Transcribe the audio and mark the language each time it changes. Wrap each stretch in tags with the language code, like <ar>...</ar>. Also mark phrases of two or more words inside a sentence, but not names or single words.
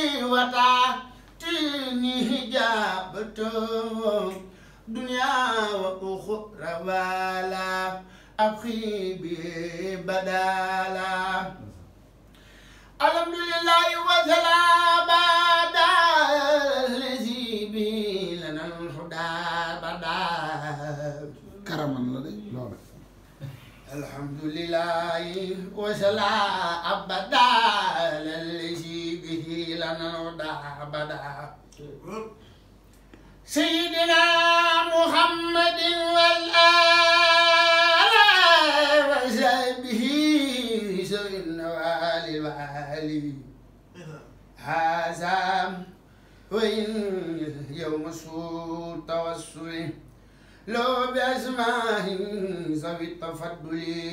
<ar>وتأتيني حجابة دنيا وأخرى ولا أبقي بي بدالا الحمد لله وسلام على الذي به لنا الهدى بدا</ar> <wo>karaman la de loolu</wo> <ar>الحمد لله وسلام أبدا الذي به لنا الهدى بدا سيدنا محمد والآل وصحبه ذوي النوال والي هذا وإن يوم سوء توسل لو بأسماء ذوي التفضل</ar>